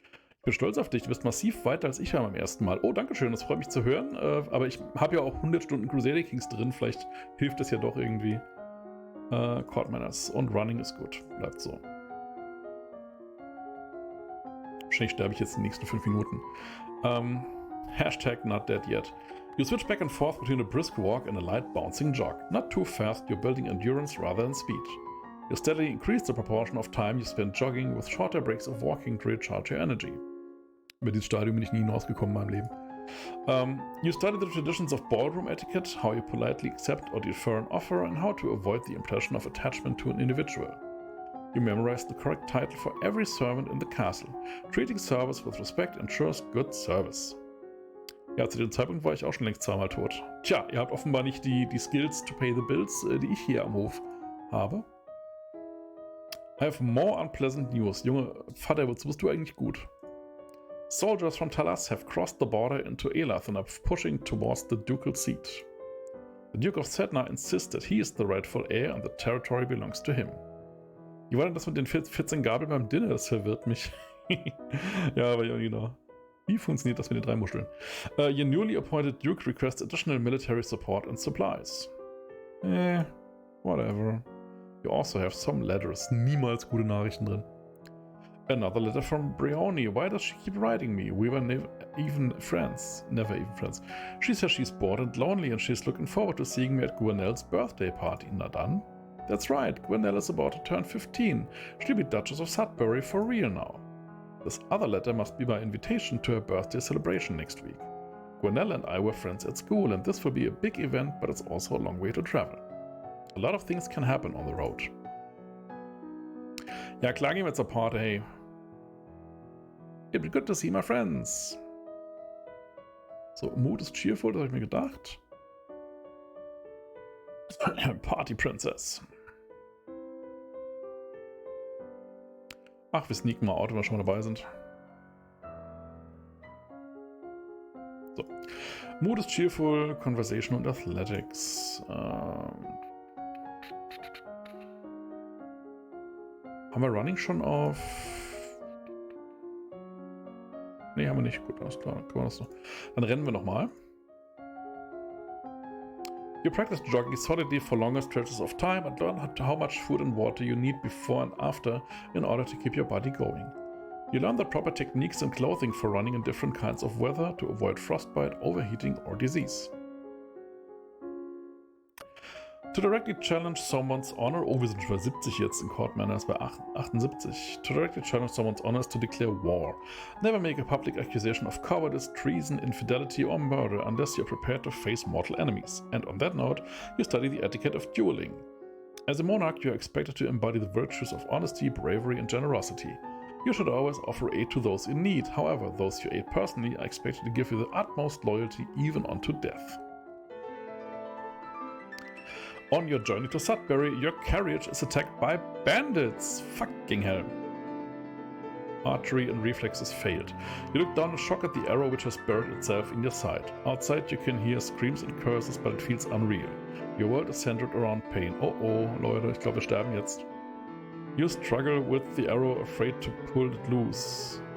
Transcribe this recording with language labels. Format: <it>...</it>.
<de>Ich bin stolz auf dich, du bist massiv weiter als ich war beim ersten Mal. Oh, danke schön, das freut mich zu hören. Aber ich habe ja auch 100 Stunden Crusader Kings drin, vielleicht hilft das ja doch irgendwie. Court Manners und Running ist gut, bleibt so. Wahrscheinlich sterbe ich jetzt in den nächsten 5 Minuten.</de> <en>Hashtag not dead yet. You switch back and forth between a brisk walk and a light bouncing jog. Not too fast, you're building endurance rather than speed. You steadily increase the proportion of time you spend jogging with shorter breaks of walking to recharge your energy.</en> <de>Über dieses Stadium bin ich nie hinausgekommen in meinem Leben.</de> <en>You study the traditions of ballroom etiquette, how you politely accept or defer an offer, and how to avoid the impression of attachment to an individual. You memorize the correct title for every servant in the castle. Treating service with respect ensures good service.</en> <de>Ja, zu dem Zeitpunkt war ich auch schon längst zweimal tot. Tja, ihr habt offenbar nicht die</de> <en>Skills to pay the bills,</en> <de>die ich hier am Hof habe.</de> <en>I have more unpleasant news.</en> <de>Junge Vater, wozu bist du eigentlich gut?</de> <en>Soldiers from Talas have crossed the border into Elath and are pushing towards the ducal seat. The Duke of Sedna insists that he is the rightful heir and the territory belongs to him.</en> <de>Wie war denn das mit den 14 Gabeln beim Dinner? Das verwirrt mich. Ja, aber ja, genau. Wie funktioniert das mit den 3 Muscheln?</de> <en>Your newly appointed Duke requests additional military support and supplies. Whatever. You also have some letters.</en> <de>Niemals gute Nachrichten drin.</de> <en>Another letter from Brioni. Why does she keep writing me? We were never even friends. She says she's bored and lonely and she's looking forward to seeing me at Gwenelle's birthday party.</en> <de>Na dann.</de> <en>That's right, Gwenelle is about to turn 15. She'll be Duchess of Sudbury for real now. This other letter must be my invitation to her birthday celebration next week. Gwenelle and I were friends at school and this will be a big event, but it's also a long way to travel. A lot of things can happen on the road.</en> <de>Ja, klar gehen wir zur Party, hey.</de> <en>It'd be good to see my friends.</en> <de>So, Mood ist cheerful, das habe ich mir gedacht.</de> <en>Party Princess.</en> <de>Ach, wir sneaken mal out, wenn wir schon mal dabei sind. So. Mood ist cheerful, Conversation und Athletics. Haben wir Running schon auf... Ne, haben wir nicht. Gut, alles klar. Können wir das so. Dann rennen wir nochmal.</de> <en>You practice jogging solidly for longer stretches of time and learn how much food and water you need before and after in order to keep your body going. You learn the proper techniques and clothing for running in different kinds of weather to avoid frostbite, overheating or disease. To directly challenge someone's honor,</en> <de>oh, wir sind schon bei 70 jetzt, in Court Manners bei 78.</de> <en>To directly challenge someone's honor is to declare war. Never make a public accusation of cowardice, treason, infidelity or murder unless you're prepared to face mortal enemies. And on that note, you study the etiquette of dueling. As a monarch, you are expected to embody the virtues of honesty, bravery and generosity. You should always offer aid to those in need. However, those you aid personally are expected to give you the utmost loyalty even unto death. On your journey to Sudbury, your carriage is attacked by bandits. Fucking hell. Archery and reflexes failed. You look down in shock at the arrow which has buried itself in your side. Outside you can hear screams and curses, but it feels unreal. Your world is centered around pain.</en> <de>Oh oh, Leute, ich glaube wir sterben jetzt.</de> <en>You struggle with the arrow, afraid to pull it loose.</en>